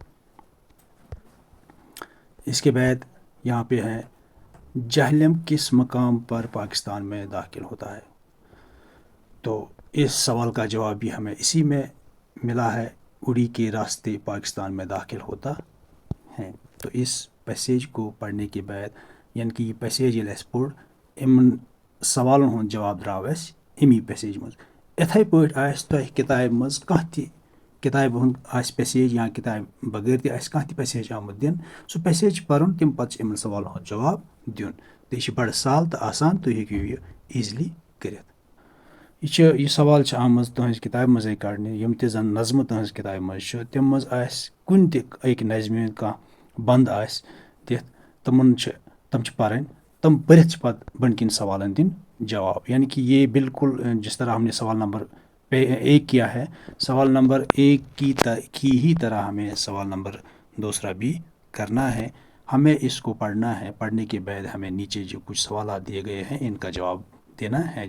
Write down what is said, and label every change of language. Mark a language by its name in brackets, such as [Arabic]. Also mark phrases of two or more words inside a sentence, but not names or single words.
[Urdu] اس کے بعد یہاں پہ ہے، جہلم کس مقام پر پاکستان میں داخل ہوتا ہے؟ تو اس سوال کا جواب بھی ہمیں اسی میں ملا ہے، اڑی کے راستے پاکستان میں داخل ہوتا ہے۔ تو اس پیسیج کو پڑھنے کے بعد، یعنی کہ [Kashmiri] یہ پیسیج ییٚلہِ اَسہِ پوٚر، یِمن سوالن ہُنٛد جواب درٛاو اَسہِ امی پیسیج منٛز۔ یِتھَے پٲٹھۍ آسہِ تۄہہِ کِتابہِ منٛز کانٛہہ تہِ کِتابہِ ہُنٛد آسہِ پیسیج، یا کِتابہِ بغٲر تہِ آسہِ کانٛہہ تہِ پیسیج آمُت دِنہٕ، سُہ پیسیج چھُ پَرُن، تَمہِ پَتہٕ چھُ یِمن سوالن ہُنٛد جواب دیُن۔ تہٕ یہِ چھُ بڑٕ سہل تہٕ آسان، تُہۍ ہیٚکِو یہِ ایٖزلی کٔرِتھ۔ یہ سوال آمٕژ تُہٕنٛزِ کِتابہِ منٛزٕے کڑنہٕ یِم تہِ زَن نظمہٕ تُہٕنٛزِ کِتابہِ منٛز چھِ تِم منٛز آسہِ کُنہِ تہِ أکۍ نظمہِ ہُنٛد کانٛہہ بنٛد آسہِ دِتھ تِم چھِ پَرٕنۍ تِم پٔرِتھ چھِ پَتہٕ بٔنۍ کِنۍ سوالن دِنۍ جواب [Urdu] یعنی کہ یہ بالکل جس طرح ہم نے سوال نمبر ایک کیا ہے سوال نمبر ایک کی ہی طرح ہمیں سوال نمبر دوسرا بھی کرنا ہے. ہمیں اس کو پڑھنا ہے. پڑھنے کے بعد ہمیں نیچے جو کچھ سوالات دیے گئے ہیں ان کا جواب دینا ہے.